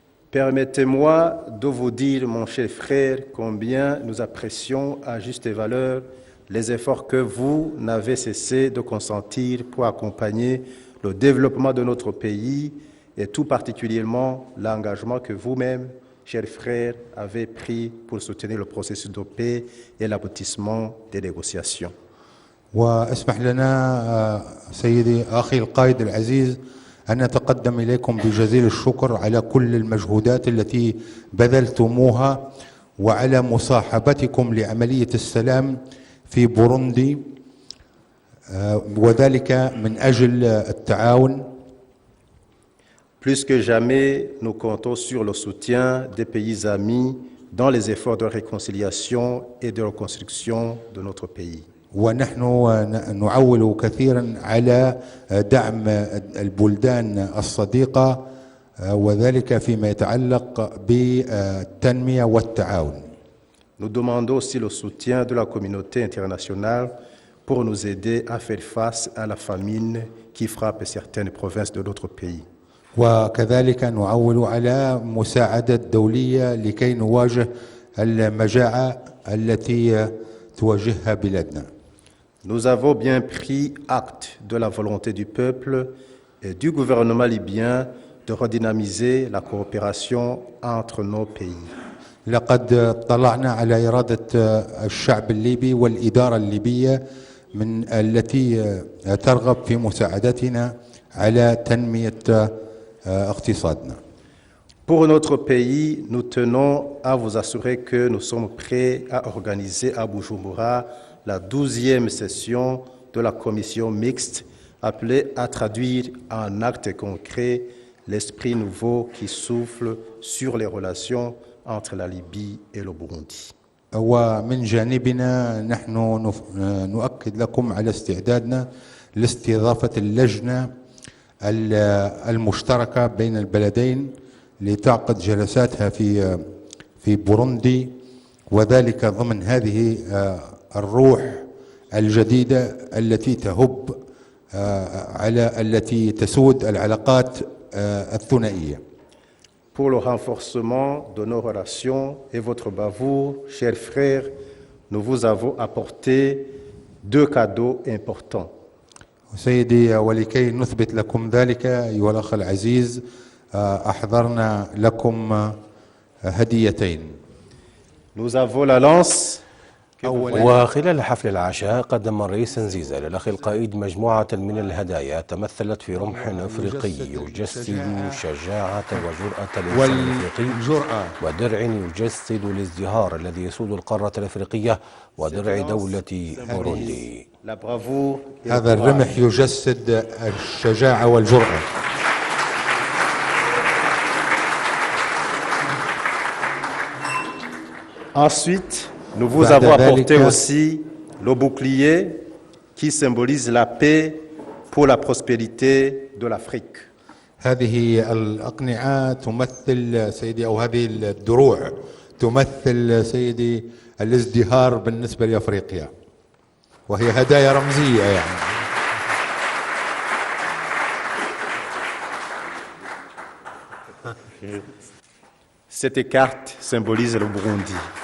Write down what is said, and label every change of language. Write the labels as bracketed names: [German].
[French] Permettez-moi de vous dire, mon cher frère, combien nous apprécions à juste valeur les efforts que vous n'avez cessé de consentir pour accompagner le développement de notre pays et tout particulièrement l'engagement que vous-même, chers frères, avez pris pour soutenir le processus de paix et l'aboutissement des négociations. [Arabic] واسمح لنا سيدي أخي القائد العزيز أن نتقدم إليكم بجزيل الشكر على كل المجهودات التي بذلتموها وعلى مصاحبتكم لعملية السلام في بوروندي وذلك من أجل التعاون. [French] Plus que jamais, nous comptons sur le soutien des pays amis dans les efforts de réconciliation et de reconstruction de notre pays. [Arabic] ونحن نعول كثيرا على دعم البلدان الصديقة وذلك فيما يتعلق بالتنمية والتعاون. [French] Nous demandons aussi le soutien de la communauté internationale pour nous aider à faire face à la famine qui frappe certaines provinces de notre pays. [Arabic] وكذلك نعول على مساعدة دولية لكي نواجه المجاعة التي تواجهها بلادنا. [French] Nous avons bien pris acte de la volonté du peuple et du gouvernement libyen de redynamiser la coopération entre nos pays. [Arabic] لقد طلعنا على إرادة الشعب الليبي والإدارة الليبية من التي ترغب في مساعدتنا على تنمية اقتصادنا. [French] Pour notre pays, nous tenons à vous assurer que nous sommes prêts à organiser à Bujumbura la 12e session de la commission mixte appelée à traduire en actes concrets l'esprit nouveau qui souffle sur les relations entre la Libye et le Burundi. [Arabic] ومن جانبنا نحن نؤكد لكم على استعدادنا لاستضافة اللجنة المشتركة بين البلدين لتعقد جلساتها في بوروندي وذلك ضمن هذه الروح الجديدة التي تهب التي تسود العلاقات الثنائية. [French] Pour le renforcement de nos relations et votre bravoure, chers frères, nous vous avons apporté 2 cadeaux importants. [Arabic] سيدي ولكي نثبت لكم ذلك أيها الأخ العزيز أحضرنا لكم هديتين. [French] Nous avons la lance. [Arabic] وخلال حفل العشاء قدم الرئيس نزيزة للأخ القائد مجموعة من الهدايا تمثلت في رمح أفريقي يجسد شجاعة وجرأة الإنسان الأفريقي ودرع يجسد الازدهار الذي يسود القارة الأفريقية ودرع دولة بوروندي. هذا الرمح يجسد الشجاعة والجرأة. [French] Ensuite, nous vous avons apporté aussi le bouclier qui symbolise la paix pour la prospérité de l'Afrique. [Arabic] هذه الأقنعة تمثل سيدي أو هذه الدروع تمثل سيدي الازدهار بالنسبة لأفريقيا وهي هدايا رمزية يعني. [French] Cette carte symbolise le Burundi.